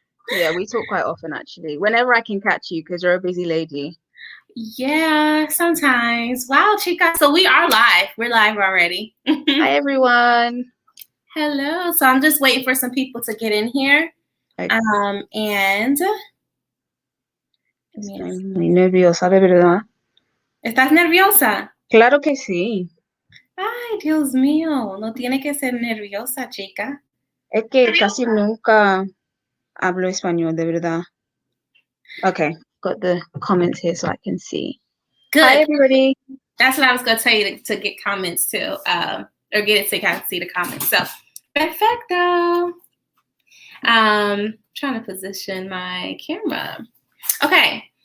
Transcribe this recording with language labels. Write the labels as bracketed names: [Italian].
[English] Yeah, we talk quite often actually. Whenever I can catch you, because you're a busy lady. Yeah, sometimes. Wow, Chica. So we are live. We're live already. Hi everyone. Hello. So I'm just waiting for some people to get in here. Okay. And [Spanish] Estoy muy nerviosa, de verdad. ¿Estás nerviosa? Claro que sí. Ay, Dios mío, no tiene que ser nerviosa, chica. Es que casi nunca hablo español, de verdad. [English] Okay, got the comments here so I can see. Hi Good. everybody. That's what I was going to tell you to get comments too, or get it so you can see the comments. So, perfecto. Trying to position my camera. Okay.